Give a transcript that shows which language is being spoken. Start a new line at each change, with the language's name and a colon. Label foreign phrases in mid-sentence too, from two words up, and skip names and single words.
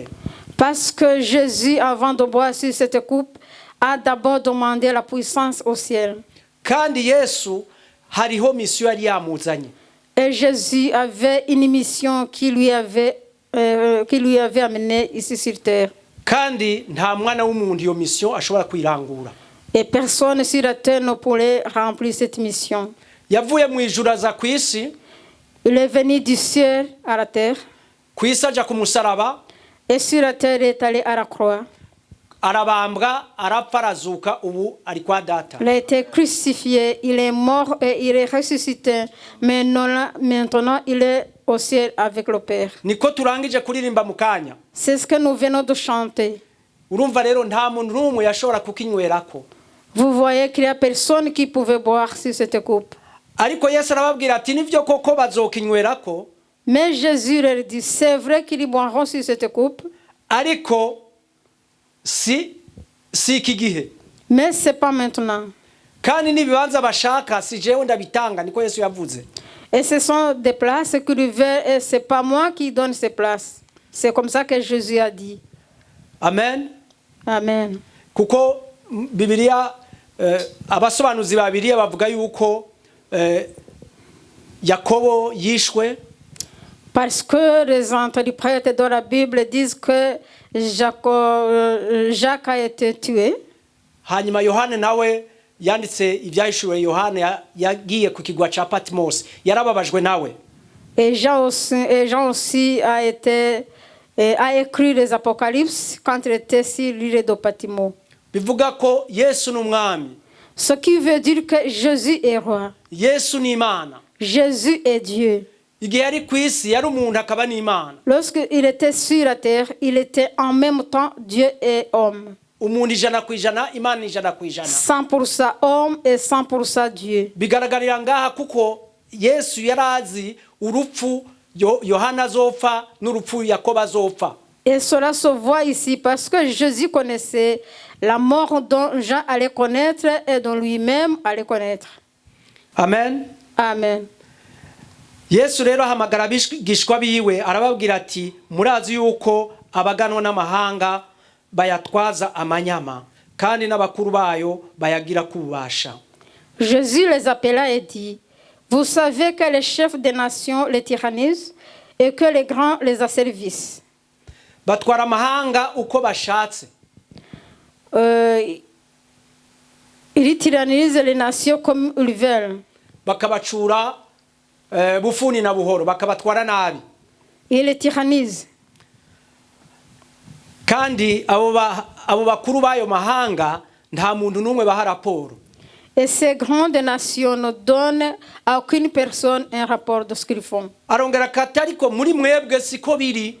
French: Parce que Jésus, avant de boire sur cette coupe, a d'abord demandé la puissance au ciel.
Rundi: Kandi Yesu hariho mission yari yamuzanye.
French: Et Jésus avait une mission qui lui avait amené ici sur terre.
Rundi: Kandi nta mwana w'umuntu iyo mission ashobora kwirangura.
French: Et personne sur la terre ne pourrait remplir cette mission.
Rundi: Yavuye mu ijuru aza ku isi.
French: Il est venu du ciel à la terre.
Rundi: Ku isi aja ku musaraba.
French: Et sur la terre il est allé à la croix.
Rundi: Arabambwa, arapfa, arazuka, ubu ari kwa data.
French: Il a été crucifié, il est mort et il est ressuscité. Mais maintenant il est au ciel avec le Père.
Rundi: Niko turangije kuririmba mu kanya.
French: C'est ce que nous venons de chanter.
Rundi: Urumva rero nta muntu n'umwe yashobora kukinywerako.
French: Vous voyez qu'il y a personne qui pouvait boire sur cette coupe.
Rundi: Ariko Yesu arababwira ati nivyo koko bazokinywerako.
French: Mais Jésus leur dit, c'est vrai qu'ils boiront sur cette coupe.
Rundi: Ariko si iki gihe.
French: Mais c'est pas maintenant.
Rundi: Kandi nibibanza bashaka si jewe ndabitanga niko Yesu yavuze.
French: Et ce sont des places qu'ils veulent et c'est pas moi qui donne ces places. C'est comme ça que Jésus a dit. Amen. Amen.
Rundi: Kuko Bibiliya abasobanuzi ba Bibiliya bavuga yuko Yakobo yishwe.
French: Parce que les interprètes de la Bible disent que Jacques a été tué.
Rundi: Hanyuma Yohane nawe yanditse ibyahishuwe Yohane yagiye ku kigwa ca Patmos yarababajwe nawe.
French: Et Jean aussi a écrit les Apocalypses quand il était sur l'île de Patmos.
Rundi: Bivuga ko Yesu n'umwami.
French: Ce qui veut dire que Jésus est roi.
Rundi: Yesu ni Imana.
French: Jésus est Dieu.
Rundi: Igihe yari ku isi yari umuntu akaba n'Imana.
French: Lorsqu'il était sur la terre, il était en même temps Dieu et homme.
Rundi: Umuntu 100%, Imana 100%.
French: 100% homme et 100% Dieu.
Rundi: Bigaragarira ngaha kuko Yesu yarazi urupfu Yohana azopfa n'urupfu Yakobo azopfa.
French: Et cela se voit ici parce que Jésus connaissait la mort dont Jean allait connaître et dont lui-même allait connaître. Amen. Amen.
Rundi: Yesu rero ahamagara abigishwa biwe arababwira ati murazi yuko abaganwa n'amahanga bayatwaza amanyama kandi n'abakuru bayo bayagira kubasha.
French: Jésus les appela et dit, vous savez que les chefs des nations les tyrannisent et que les grands les asservissent.
Rundi: Batwara amahanga uko bashatse.
French: Ils tyrannisent les nations comme ils veulent.
Rundi: Bakabacura bufuni na buhoro bakabatwara nabi.
French: Ils les tyrannisent.
Rundi: Kandi abo bakuru bayo mahanga nta muntu numwe baha raporo.
French: Et ces grandes nations ne donnent à aucune personne un rapport de ce qu'ils font.
Rundi: Arongera katariko muri mwebwe siko biri.